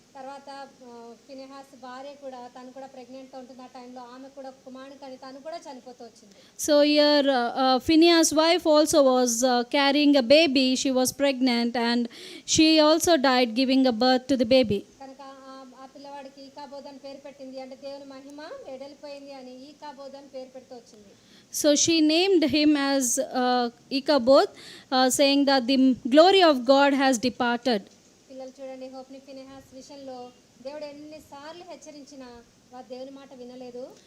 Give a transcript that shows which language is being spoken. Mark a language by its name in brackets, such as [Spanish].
[Telugu] తర్వాత ఫినెహాస్ భార్య కూడా తను కూడా ప్రెగ్నెంట్గా ఉంటుంది, ఆ టైంలో ఆమె కూడా కుమారుని కానీ తను కూడా చనిపోతూ వచ్చింది. [English] So here Phinehas' wife also was carrying a baby. She was pregnant and she also died giving a birth to the baby. [Telugu] కనుక ఆ పిల్లవాడికి ఈకాబోద్ అని పేరు పెట్టింది, అంటే దేవుని మహిమ వెడలిపోయింది అని ఈకాబోద్ అని పేరు పెడుతూ వచ్చింది. [English] So she named him as Ichabod, saying that the glory of God has departed. [Telugu] పిల్లలు చూడండి, హోప్ని ఫినెహాస్ విషయంలో దేవుడు ఎన్నిసార్లు హెచ్చరించినా వారు దేవుని మాట వినలేదు.